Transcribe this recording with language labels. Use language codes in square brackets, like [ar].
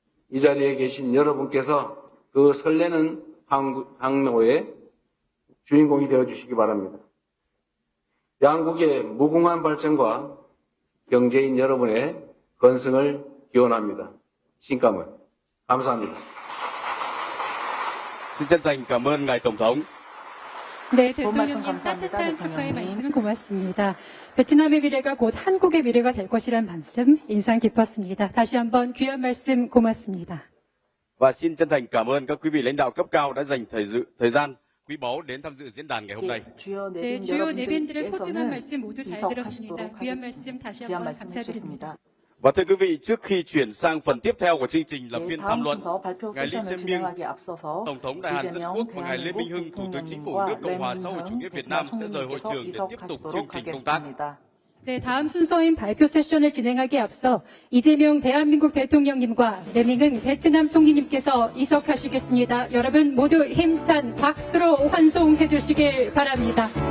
[ko] 이 자리에 계신 여러분께서 그 설레는 항로의 주인공이 되어주시기 바랍니다. 양국의 무궁한 발전과 경제인 여러분의 건승을 기원합니다. 신감은 감사합니다. [vi] Xin chân thành cảm ơn ngài tổng thống. [ko] 네, 대통령님 따뜻한 축하의 말씀 고맙습니다. 베트남의 미래가 곧 한국의 미래가 될 것이란 말씀 인상 깊었습니다. 다시 한번 귀한 말씀 고맙습니다. [vi] Và xin chân thành cảm ơn các quý vị lãnh đạo cấp cao đã dành thời gian quý báu đến tham dự diễn đàn ngày hôm nay. [ko] 네, 주요 내빈들의 소중한 말씀 모두 잘 들었습니다. 귀한 말씀 다시 한번 감사드립니다. [vi] Và thưa quý vị, trước khi chuyển sang phần tiếp theo của chương trình là phiên tham luận, ngài Lee Jae-myung, Tổng thống Đại Hàn Dân Quốc và ngài Lê Minh Hưng, Thủ tướng Chính phủ nước Cộng hòa xã hội chủ nghĩa Việt Nam sẽ rời hội trường để tiếp tục chương trình công tác. [ko] 네, 다음 순서인 발표 세션을 진행하기에 앞서 이재명 대한민국 대통령님과 레밍흥 베트남 총리님께서 이석하시겠습니다. 여러분 모두 힘찬 박수로 환송해 주시길 바랍니다.